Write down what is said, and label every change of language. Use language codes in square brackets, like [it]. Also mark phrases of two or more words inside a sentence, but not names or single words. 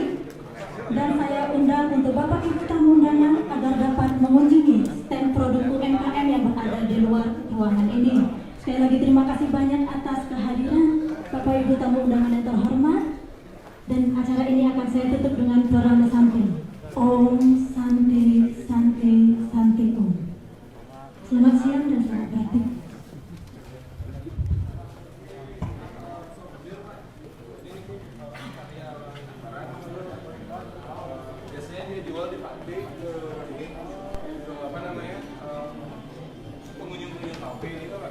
[id] Dan saya undang untuk Bapak Ibu tamu undangan agar dapat mengunjungi stand produk UMKM yang berada di luar ruangan ini. Sekali lagi terima kasih banyak atas kehadiran Bapak Ibu tamu undangan yang terhormat. Dan acara ini akan saya tutup dengan Purana Santi. [sa] Om Santi Santi Santi Om. [id] Selamat siang dan selamat berarti. Biasanya dia jual di Pakde ke apa namanya pengunjung-pengunjung kafe itu Pak.